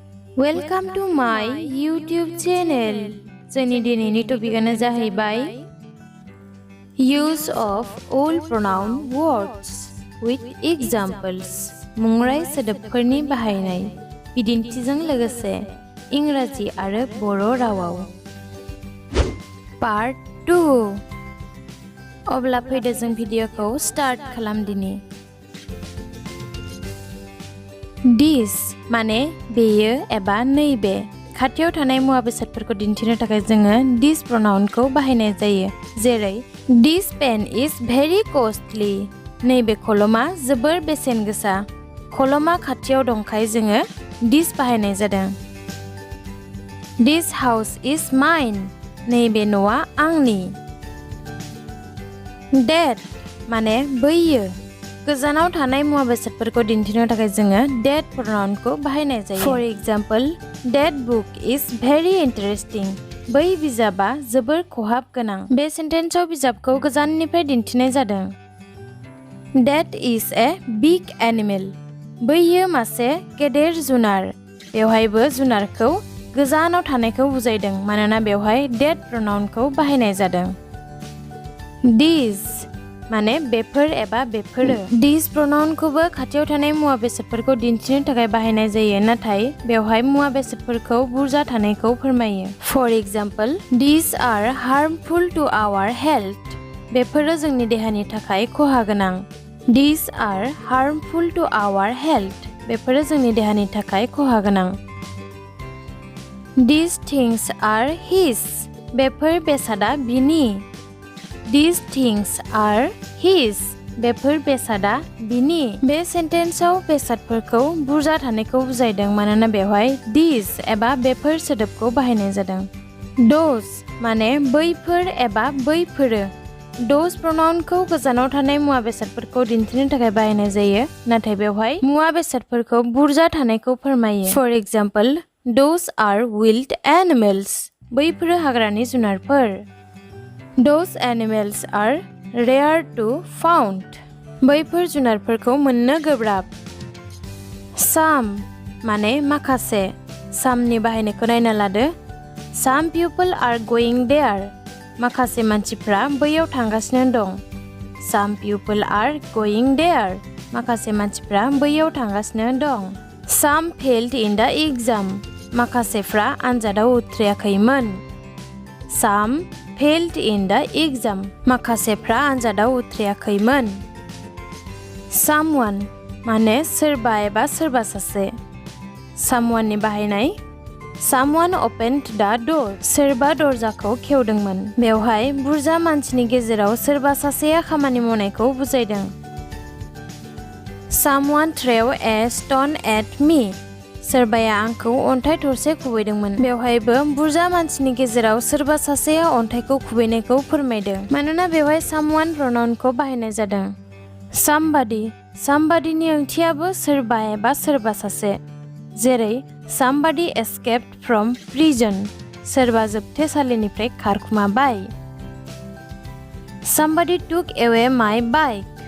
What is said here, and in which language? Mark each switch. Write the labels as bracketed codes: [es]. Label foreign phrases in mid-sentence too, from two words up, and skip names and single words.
[en] Welcome to my YouTube channel. [brx] जोंनि दिनैनि टपिकआनो जाहैबाय [en] Use of all pronoun words with examples. [brx] मुंराय सोदोबफोरनि बाहायनाय बिदिन्थिजों लोगोसे इंराजि आरो बर' रावाव। Part-2 अब्ला फैदो जों भिडिअखौ स्टार्ट खालामदिनि। This माने बेयो एबा नैबे खाथियाव थानाय मुवा बेसादफोरखौ दिन्थिनो थाखाय जोङो [en] this pronounखौ [brx] बाहायनाय जायो। [en] जेरै This pen is very costly. [brx] नैबे कलमा जोबोर बेसेन गोसा। कलमा खाथियाव दंखाय जोङो this बाहायनाय जादों। [en] This house is mine. [brx] नैबे न'आ आंनि। That माने बैयो गोजानाव थानाय मुवा बेसादफोरखौ दिन्थिनो थाखाय जोङो [en] that pronounखौ [brx] बाहायनाय जायो। [en] For example, that book is very interesting. [brx] बै बिजाबा जोबोर खहाब गोनां। बे सेन्टेन्सआव बिजाबखौ गोजाननिफ्राय दिन्थिनाय जादों। [en] That is a big animal. [brx] बैयो मासे गेदेर जुनार। बेवहायबो जुनारखौ गोजानाव थानायखौ बुजायदों मानोना बेवहाय [en] that pronounखौ [brx] बाहायनाय जादों। These माने बेफोर एबा बेफोरो। [en] These pronounखौबो [brx] खाथियाव थानाय मुवा बेसादफोरखौ दिन्थिनो थाखाय बाहायनाय जायो नाथाय बेवहाय मुवा बेसादफोरखौ बुरजा थानायखौ फोरमायो। [en] For example, these are harmful to our health. [brx] बेफोरो जोंनि देहानि थाखाय खहा गोनां। [en] These are harmful to our health. [brx] बेफोरो जोंनि देहानि थाखाय खहा गोनां। [en] These things are his. [brx] बेफोर बेसादा बिनि। [en] These things are his. [brx] बेफोर बेसादा बिनि। बे सेन्टेन्सआव बेसादफोरखौ बुरजा थानायखौ बुजायदों मानोना बेवहाय these एबा बेफोर सोदोबखौ बाहायनाय जादों। Those माने बैफोर एबा बैफोरो। [en] Those pronounखौ [brx] गोजानाव थानाय मुवा बेसादफोरखौ दिन्थिनो थाखाय बाहायनाय जायो नाथाय बेवहाय मुवा बेसादफोरखौ बुरजा थानायखौ फोरमायो। [en] For example, those are wild animals. [brx] बैफोरो हाग्रानि जुनारफोर। [en] Those animals are rare to found. [brx] बैफोर जुनारफोरखौ मोननो गोब्राब। Some माने माखासे। Someनि बाहायनायखौ नायना लादो। [en] Some people are going there. [brx] माखासे मानसिफ्रा बैयाव थांगासिनो दं। [en] Some people are going there. [brx] माखासे मानसिफ्रा बैयाव थांगासिनो दं। [en] Some failed in the exam. [brx] माखासेफ्रा आनजादाव उथ्रियाखैमोन। [en] Some failed in the exam. [brx] माखासेफ्रा आनजादाव उथ्रियाखैमोन। Someone माने सोरबा एबा सोरबा सासे। Someoneनि बाहायनाय [en] Someone opened the door. [brx] सोरबा दरजाखौ खेवदोंमोन। बेवहाय बुरजा मानसिनि गेजेराव सोरबा सासेया खामानि मावनायखौ बुजायदों। [en] Someone threw a stone at me. [brx] सोरबाया आंखौ अन्थाइ थरसे खुबैदोंमोन। बेवहायबो बुरजा मानसिनि गेजेराव सोरबा सासेया अन्थाइखौ खुबैनायखौ फोरमायदों मानोना बेवहाय [en] someone pronounखौ [brx] बाहायनाय जादों। Somebodyनि ओंथियाबो सोरबा एबा सोरबा सासे। [en] जेरै somebody escaped from prison. [brx] सोरबा जोबथेसालिनिफ्राय खारखुमाबाय। [en] Somebody took away my bike.